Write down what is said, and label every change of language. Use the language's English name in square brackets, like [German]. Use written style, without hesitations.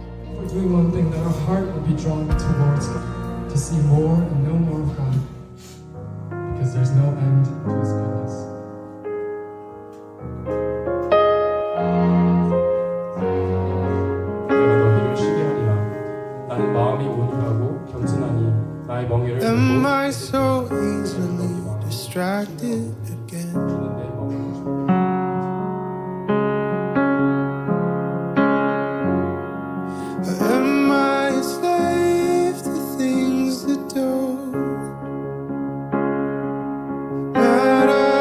[English] We're doing one thing that our heart will be drawn towards God, to see more and know more of God, because there's no end to His goodness. [Korean] 내가 너희를 쉬게 하리라. 나는 마음이 온유하고 겸손하니 나의 멍에를 [English] Am [Korean] 들고 [English] I so easily distracted again? [Korean] 주는 내 멍에를 주고 [English] Am I a slave to things that don't matter?